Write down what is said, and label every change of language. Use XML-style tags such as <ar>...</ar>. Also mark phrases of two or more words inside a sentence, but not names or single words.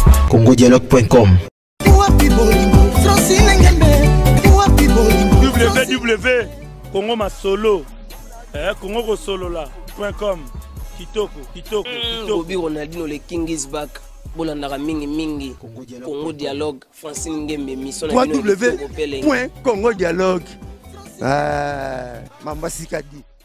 <ln>Congo Dialogue point com. Wapi bolingo, Francine Ngembe. Wapi bolingo, Francine W W Congo Masolo. Eh, Congo Kosolola point com. Kitoko, kitoko, Mm, kitoko. Bobby Ronaldinho,</ln> <en>le king is back.</en> <ln>Bolandaka mingi mingi. Congo Dialogue point com. Congo Dialogue, Francine Ngembe, mission na bino ya kitoko pele. W point congo dialogue. Ah, Mamba Sikadi.</ln>